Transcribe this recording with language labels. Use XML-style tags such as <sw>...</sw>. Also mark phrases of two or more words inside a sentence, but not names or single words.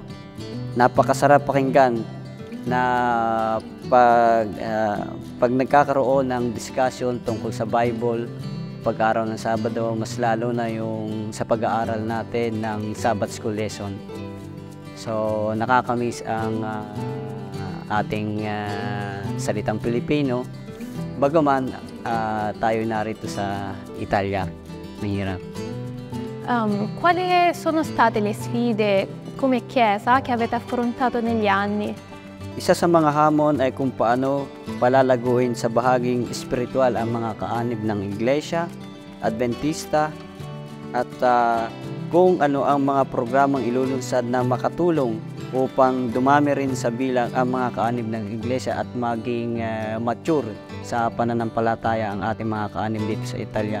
<tl>Napakasarap pakinggan na pag nagkakaroon ng discussion tungkol sa Bible, pag-araw ng Sabado, mas lalo na yung sa pag-aaral natin ng</tl> <en>Sabbath School lesson.</en> <tl>So, nakakamiss ang ating salitang Pilipino. Bagaman tayo narito sa Italia, mahirap.</tl> <it>Quali sono state le sfide come Chiesa che avete affrontato negli anni?</it> <tl>Isa sa mga hamon ay kung paano palalaguin sa bahaging espiritual ang mga kaanib ng Iglesia Adventista at kung ano ang mga programang ilulunsad na makatulong upang dumami rin sa bilang ang mga kaanib ng Iglesia at maging mature sa pananampalataya ang ating mga kaanib dito sa Italia.</tl>